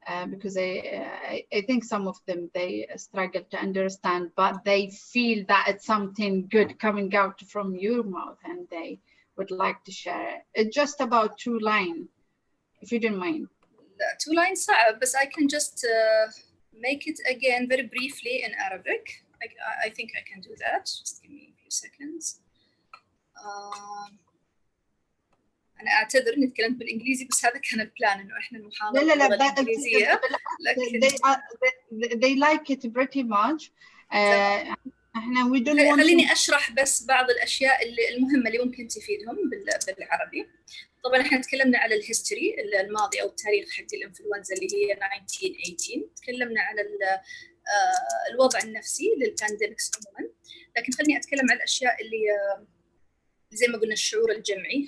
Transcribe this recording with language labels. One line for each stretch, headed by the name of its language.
English: Because I think some of them, they struggle to understand, but they feel that it's something good coming out from your mouth and they would like to share it. Just about 2 lines, if you don't mind. 2 lines
Arabic: صعب,
English: but I can just make it again very briefly in Arabic. I think I can do that. Just give me a few seconds.
Arabic: أنا أعتذر إني تكلمت بالإنجليزي، بس هذا كان البلان إنه إحنا المحاضرة باللغة الإنجليزية. لكن
English: they like it pretty much.
Arabic: إحنا
English: we don't want.
Arabic: خليني أشرح بس بعض الأشياء المهمة اللي ممكن تفيدهم بالعربي. طبعاا إحنا تكلمنا على الهيستوري الماضي أو التاريخ حق الإنفلونزا اللي هي 1918. تكلمنا على الوضع النفسي للبانديمكس عموما، لكن خليني أتكلم عن الأشياء اللي زي ما قلنا الشعور الجمعي.